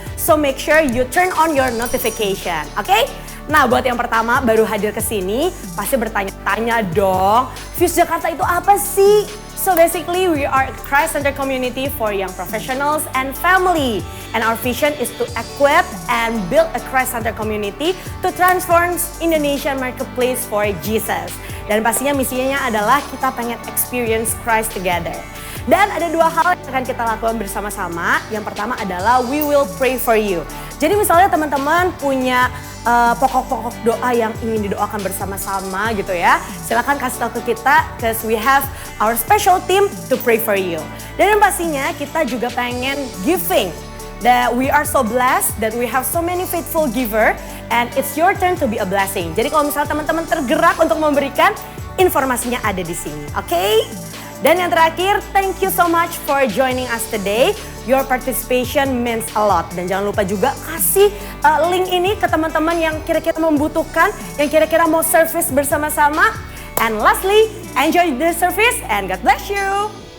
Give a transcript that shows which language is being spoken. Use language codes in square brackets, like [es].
[en] So make sure you turn on your notification, oke? [id] Nah, buat yang pertama baru hadir ke sini pasti bertanya-tanya dong, Fuse Jakarta itu apa sih? [en] So basically we are a Christ-centered community for young professionals and family. And our vision is to equip and build a Christ-centered community to transform Indonesian marketplace for Jesus. [id] Dan pastinya misinya adalah kita pengen [en] experience Christ together. [id] Dan ada dua hal yang akan kita lakukan bersama-sama. Yang pertama adalah [en] we will pray for you. [id] Jadi misalnya teman-teman punya pokok-pokok doa yang ingin didoakan bersama-sama gitu ya. Silakan kasih tahu ke kita, [en] cause we have our special team to pray for you. [id] Dan yang pastinya kita juga pengen giving. [en] That we are so blessed that we have so many faithful giver and it's your turn to be a blessing. [id] Jadi kalau misalnya teman-teman tergerak untuk memberikan, informasinya ada di sini, oke? Dan yang terakhir, [en] thank you so much for joining us today. Your participation means a lot. [id] Dan jangan lupa juga kasih link ini ke teman-teman yang kira-kira membutuhkan, yang kira-kira mau service bersama-sama. [en] And lastly, enjoy the service and God bless you.